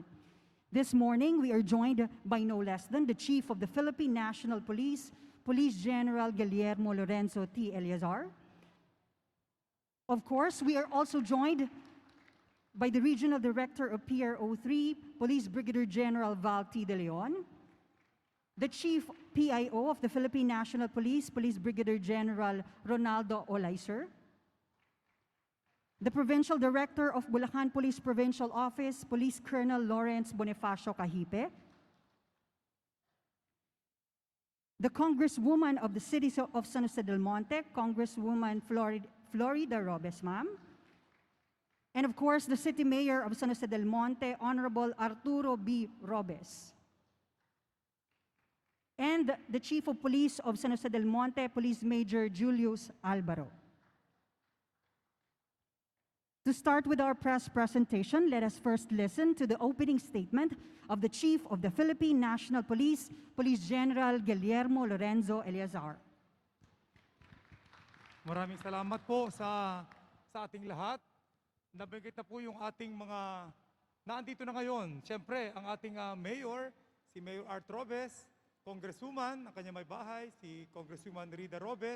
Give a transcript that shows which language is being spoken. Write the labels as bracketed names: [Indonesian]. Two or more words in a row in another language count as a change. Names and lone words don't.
[English] This morning, we are joined by no less than the Chief of the Philippine National Police, Police General Guillermo Lorenzo T. Eleazar. Of course, we are also joined by the Regional Director of PRO3, Police Brigadier General Val T. De Leon, the Chief PIO of the Philippine National Police, Police Brigadier General Ronaldo Olaiser, the Provincial Director of Bulacan Police Provincial Office, Police Colonel Lawrence Bonifacio Cahipe, the Congresswoman of the City of San Jose del Monte, Congresswoman Florida Robes, ma'am, and of course, the City Mayor of San Jose del Monte, Honorable Arturo B. Robes. And the Chief of Police of San Jose del Monte, Police Major Julius Albaro. To start with our press presentation, let us first listen to the opening statement of the Chief of the Philippine National Police, Police General Guillermo Lorenzo Eleazar. [Filipino] Maraming salamat po sa ating lahat. Nabanggit na po yung ating mga naandito na ngayon. Siyempre, ang ating mayor, si Mayor Arturo, Congresswoman, ang kanya may bahay, si Congresswoman Rida Robes.